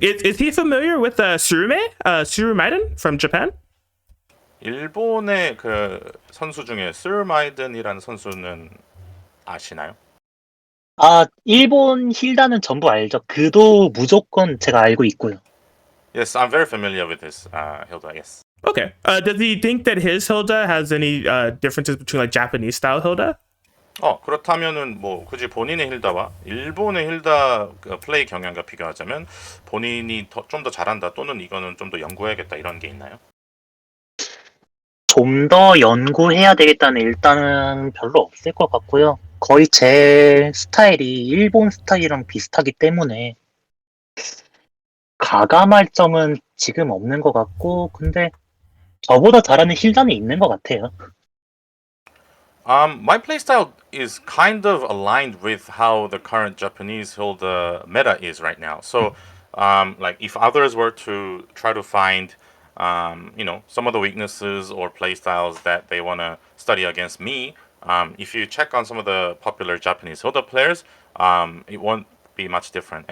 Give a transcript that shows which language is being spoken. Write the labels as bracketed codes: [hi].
[en] Is he familiar with Surumaiden from Japan? [ko] 일본의 그 선수 중에 스마이든이라는 선수는 아시나요? 일본 힐다는 전부 알죠. 그도 무조건 제가 알고 있고요. [en] Yes, I'm very familiar with this Hilda. Yes. Okay. Does he think that his Hilda has any differences between like Japanese style Hilda? [ko] 그렇다면은 뭐 굳이 본인의 힐다와 일본의 힐다 플레이 경향과 비교하자면 본인이 좀 더 잘한다 또는 이거는 좀 더 연구해야겠다 이런 게 있나요? 좀 더 연구해야 되겠다는 일단은 별로 없을 것 같고요. 거의 제 스타일이 일본 스타일이랑 비슷하기 때문에 가감할 점은 지금 없는 것 같고, 근데 저보다 잘하는 힐다는 있는 것 같아요. [en] My playstyle is kind of aligned with how the current Japanese Hilda meta is right now. So, like if others were to try to find, some of the weaknesses or playstyles that they want to study against me, if you check on some of the popular Japanese Hilda players, it won't be much different.